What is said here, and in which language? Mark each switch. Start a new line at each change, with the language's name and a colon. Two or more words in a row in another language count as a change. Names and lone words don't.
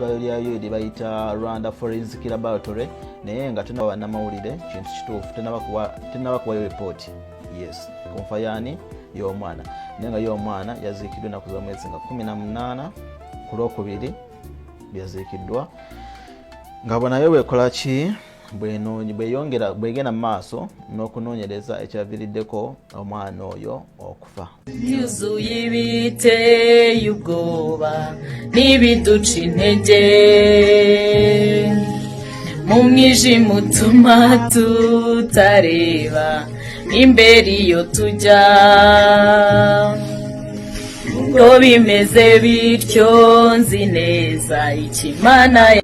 Ganda: ddwaliro lyayo lye bayita Rwanda Forensic Laboratory naye nga tunaba bannamawulire kintu kituufu tenaba kuwayo report yes ku nfa yaani y'omwana naye nga y'omwana yaziikiddwa ennaku z'omwezi nga 18 ku Lwokubiri byaziikiddwa nga bonayo bwekola ki bwegenda mu maaso n'okunoonyereza ekyaviiriddeko omwana oyo okufa
Kinyarwanda: yuzuye ibiteye ubwoba n'ibiduca intege mu mwijima utuma tutareba imbere iyo tujya ngo bimeze bityo nzi neza ikimana